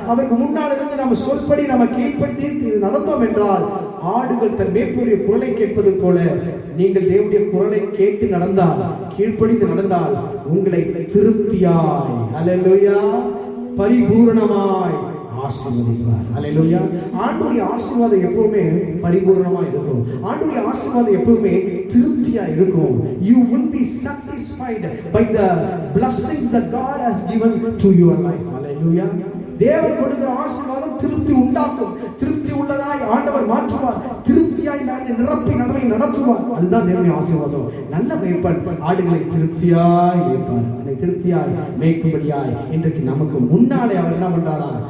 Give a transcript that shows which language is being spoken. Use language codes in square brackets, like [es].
[ta] அவருக்கு முன்னால் இருந்து நம்ம சொல்படி நம்ம கீழ்பட்டி நடந்தோம் என்றால் ஆடுகள் தன் மேய்ப்புடைய குரலை கேட்பது போல நீங்கள் தேவனுடைய குரலை கேட்டு நடந்தால், கீழ்ப்படிந்து நடந்தால் உங்களை திருப்தியாய், அல்லேலூயா, பரிபூரணமாய் ஆசீர்வதிப்பார். அல்லேலூயா. ஆண்டவருடைய ஆசீர்வாதம் எப்பவுமே பரிபூரணமா இருக்கும். ஆண்டவருடைய ஆசீர்வாதம் எப்பவுமே திருப்தியா இருக்கும். [en] You will be satisfied by the blessings that God has given to your life. [ta] அல்லேலூயா. தேவன் கொடுக்கிற ஆசீர்வாதம் திருப்தி உண்டாக்கும். திருப்தி உள்ளதாய் ஆண்டவர் மாற்றுவார். திருப்தியாய் நிரப்பி நம்மை நடத்துவார். அதுதான் தேவனுடைய ஆசீர்வாதம். நல்ல மேய்ப்பன் ஆடுகளை திருப்தியாய் மேய்ப்பார். அதை திருப்தியாய் மேய்க்கும்படியாய் இன்றைக்கு நமக்கு முன்னாலே அவர் என்ன பண்றாரா?